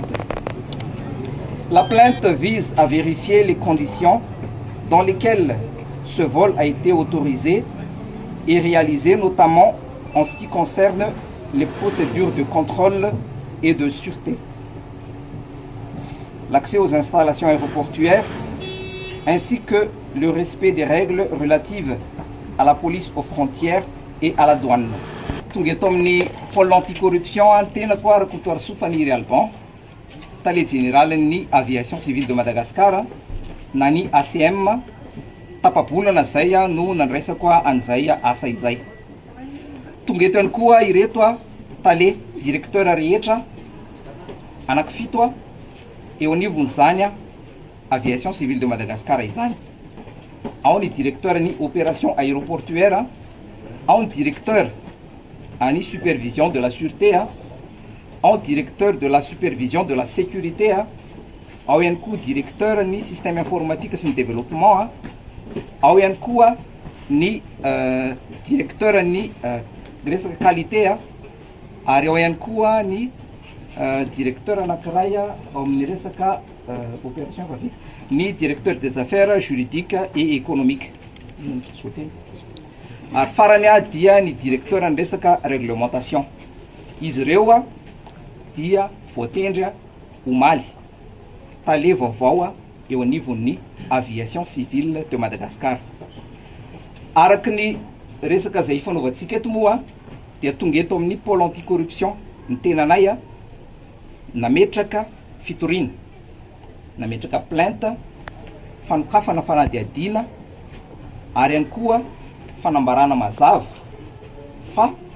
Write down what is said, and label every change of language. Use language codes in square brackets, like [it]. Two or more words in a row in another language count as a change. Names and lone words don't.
[fr] La plainte vise à vérifier les conditions dans lesquelles ce vol a été autorisé et réalisé, notamment en ce qui concerne les procédures de contrôle et de sûreté, l'accès aux installations aéroportuaires, ainsi que le respect des règles relatives à la police aux frontières et à la douane. [mg] Tungetomni [fr] pôle anticorruption [mg] antena koa rakotoary sofaniry alban tale général ny [fr] aviation civile de Madagascar [mg] na ny ACM tapabolana zay no nandraisako an'izay asa izay. Tongetony koa ireto tale directeur rehetra anankifito eo anivon'izany [fr] aviation civile de Madagascar [mg] izany. Ao ny directeur ny [fr] opération aéroportuaire, [mg] ao ny directeur ani [fr] supervision de la sûreté, ao directeur de la supervision de la sécurité, [mg] ao ihany koa directeur ny [fr] système informatique [mg] sy ny développement, ao ihany koa ny directeur ny resaka qualité, ary ao ihany koa ny directeur anankiray ao amin'ny resaka opération vavika, ny [fr] directeur des affaires juridiques et économiques. [mg] Ary farany dia ny directeur ny resaka réglementation. Izy ireo dia voatendry omaly tale vaovao eo anivon'ny [fr] aviation civile de Madagascar. [mg] Araky ny resaka zay fanaovantsika eto moa dia tonga eto amin'ny [fr] pôle anticorruption [mg] ny tenanay nametraka fitoriana, nametraka plainte, fanokafana fanadiadina, ary ihany koa fanambarana mazava fa